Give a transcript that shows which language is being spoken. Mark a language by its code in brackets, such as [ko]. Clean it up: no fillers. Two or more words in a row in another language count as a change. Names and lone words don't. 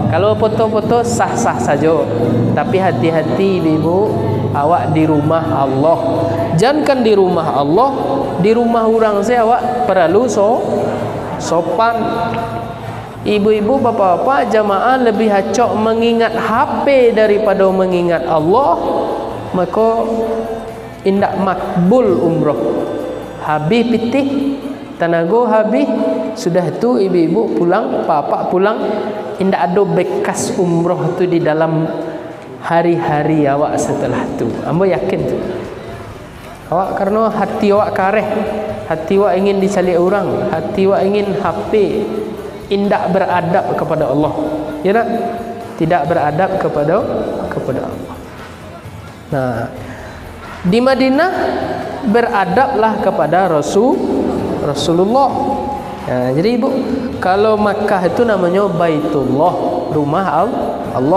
[id] Kalau foto-foto sah-sah saja. Tapi hati-hati ibu, awak di rumah Allah. Jangan di rumah Allah, di rumah orang saya awak perlu sopan. Ibu-ibu, bapak-bapak, jamaah lebih acok mengingat HP daripada mengingat Allah, maka [min] indak makbul umrah. Habis pitih, tenaga habis, sudah tu ibu-ibu pulang, bapak pulang, indak ada bekas umrah tu di dalam hari-hari awak setelah tu. Ambo yakin tu. Awak karena hati awak kareh, hati awak ingin dicari orang, hati awak ingin HP, indak beradab kepada Allah. Ya tak? [id] Tidak beradab kepada Allah. Nah, di Madinah beradablah kepada Rasulullah. Nah, jadi ibu, kalau Makkah itu namanya Baitullah, rumah Allah.